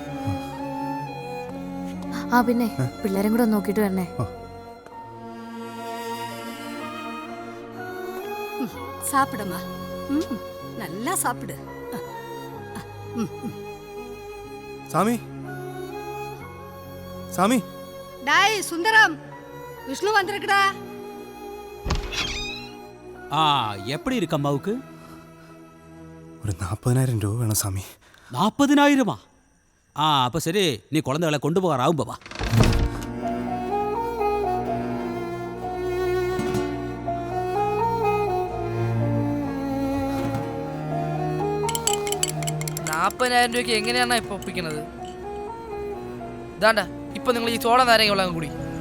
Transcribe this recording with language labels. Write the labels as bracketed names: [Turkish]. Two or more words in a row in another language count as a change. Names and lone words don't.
[Malayalam] ആ പിന്നെ പിള്ളേരും കൂടെ നോക്കിട്ട് വരണേ. [Tamil] சாப்பிடுமா, நல்லா சாப்பிடு. சாமி, சாமி. டாய் சுந்தரம், விஷ்ணு வந்திருக்குடா. எப்படி இருக்கு அம்மாவுக்கு? [Malayalam] ஒரு 40,000 രൂപ വേണം சாமி. [Tamil] 40,000? அப்போ சரி, நீ குழந்தைகளை கொண்டு போகிறாவும் பாபா. [Malayalam] രൂപയ്ക്ക് എങ്ങനെയാണ് ഇപ്പൊ ഒപ്പിക്കുന്നത്? ഇതാണ്ട ഇപ്പൊ നിങ്ങൾ ഈ ചോള നാരങ്ങ വെള്ളം കൂടി.